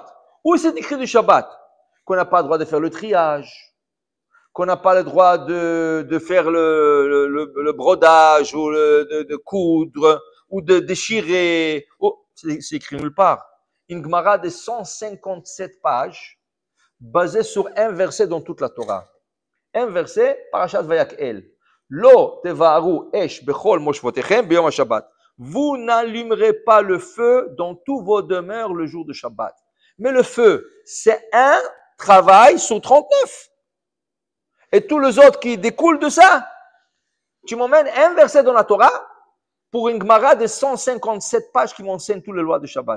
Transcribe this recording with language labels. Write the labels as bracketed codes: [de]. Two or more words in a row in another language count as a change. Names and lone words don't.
[fr] Où c'est écrit du Shabbat? Qu'on n'a pas le droit de faire le triage, qu'on n'a pas le droit de faire le brodage ou de coudre ou de déchirer. Oh, c'est écrit nulle part. Une Gemara de 157 pages basée sur un verset dans toute la Torah. Un verset, Parashat Vayakhel. [he] לא תבערו אש בכל משבתיכם ביום שבת. [fr] vous n'allumerez pas le feu dans tous vos demeures le jour de Shabbat. Mais le feu, c'est un travail sur 39. Et tous les autres qui découlent de ça, tu m'emmènes un verset dans la Torah pour une Gemara de 157 pages qui m'enseigne toutes les lois de Shabbat.